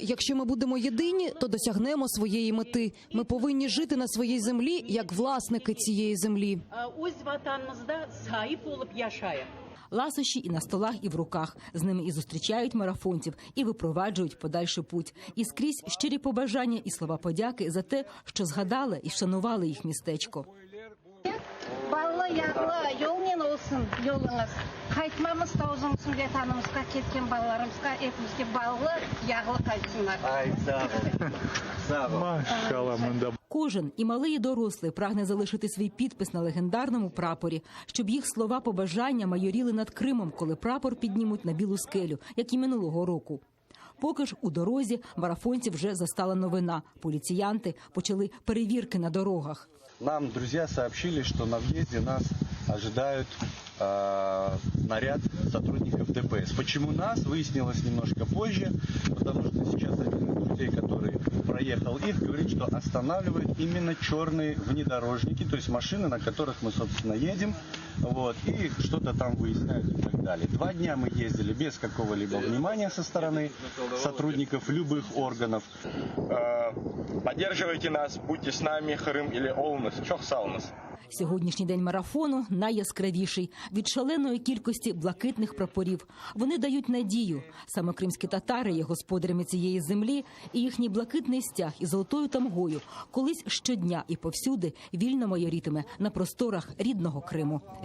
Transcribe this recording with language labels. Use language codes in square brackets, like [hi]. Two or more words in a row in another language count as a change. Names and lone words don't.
[uk] Якщо ми будемо єдині, то досягнемо своєї мети. Ми повинні жити на своїй землі, як власники цієї землі. Ласощі і на столах, і в руках. З ними і зустрічають марафонців, і випроваджують подальший путь. І скрізь щирі побажання і слова подяки за те, що згадали і вшанували їх містечко. [crh] Yolun olsun yolunuz. Kaytmamız da uzun süre tanımızda ketken balalarımızga hepimizge bağlı, yağlı kaytsınlar. [uk] Кожен, і малий, і дорослий, прагне залишити свій підпис на легендарному прапорі, щоб їх слова побажання майоріли над Кримом, коли прапор піднімуть на білу скелю, як і минулого року. Поки ж у дорозі марафонців вже застала новина. Поліціянти почали перевірки на дорогах. [ru] Нам друзья сообщили, что на въезде нас ожидают наряд сотрудников ДПС. Почему нас, выяснилось немножко позже, потому что сейчас один из друзей, который проехал их, говорит, что останавливают именно черные внедорожники, то есть машины, на которых мы, собственно, едем, вот, и что-то там выясняют и так далее. 2 дня мы ездили без какого-либо внимания со стороны сотрудников любых органов. Поддерживайте нас, будьте с нами, Крым или Олнес, [crh] чох саунес. [uk] Сьогоднішній день марафону найяскравіший від шаленої кількості блакитних прапорів. Вони дають надію. Саме кримські татари є господарями цієї землі, і їхній блакитний стяг із золотою тамгою колись щодня і повсюди вільно майорітиме на просторах рідного Криму.